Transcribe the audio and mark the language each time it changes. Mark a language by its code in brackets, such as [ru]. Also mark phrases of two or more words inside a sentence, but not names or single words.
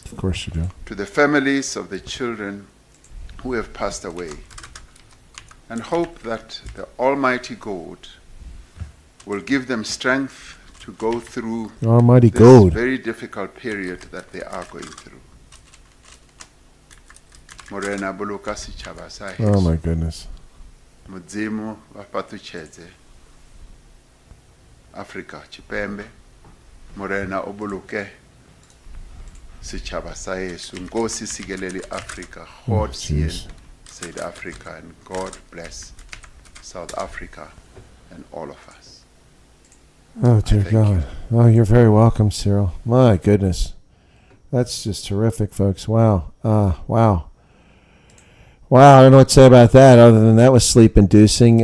[en] Of course you do. to the families of the children who have passed away, and hope that the Almighty God will give them strength to go through Almighty this God. very difficult period that they are going through. [st] Morena boloka setjhaba sa heso. [en] Oh my goodness. [ve] Modimo va patutshedze Africa Tshipembe. [st] Morena o boloke setjhaba sa heso. [xh] Nkosi sikelele Africa. [af] God sien [en] South Africa, and God bless South Africa and all of us. Oh, dear God. Oh, you're very welcome, Cyril. My goodness. That's just terrific, folks. Wow. Wow. Wow, I don't know what to say about that other than that was sleep-inducing.